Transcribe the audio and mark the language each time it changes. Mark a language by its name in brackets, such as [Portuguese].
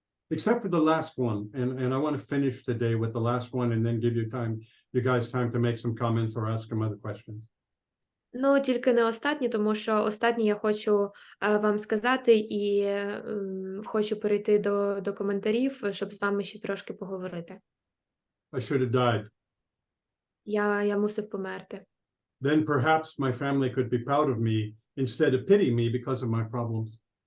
[English] Except for the last one, and I want to finish today with the last one and then give you guys time to make some comments or ask some other questions. [Ukrainian] Ну, тільки не останні, тому що останні я хочу вам сказати і хочу перейти до коментарів, щоб з вами ще трошки поговорити. [English] I should have died. [Ukrainian] Я мусив померти. [English] Then perhaps my family could be proud of me instead of pity me because of my problems.